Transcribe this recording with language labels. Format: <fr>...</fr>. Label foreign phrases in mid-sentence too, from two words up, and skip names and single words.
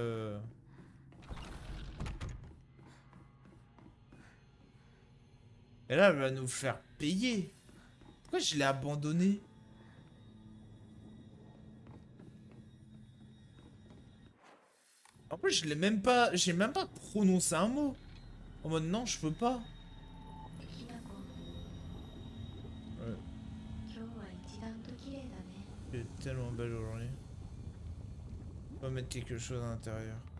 <fr>Et là, elle va nous faire payer. Pourquoi je l'ai abandonné? En plus, je l'ai même pas. J'ai même pas prononcé un mot. En mode non, je peux pas. ひなこ、 Ouais,</fr> <ja>今日は一段と綺麗だね。</ja> <fr>elle est tellement belle aujourd'hui. On va mettre quelque chose à l'intérieur.</fr>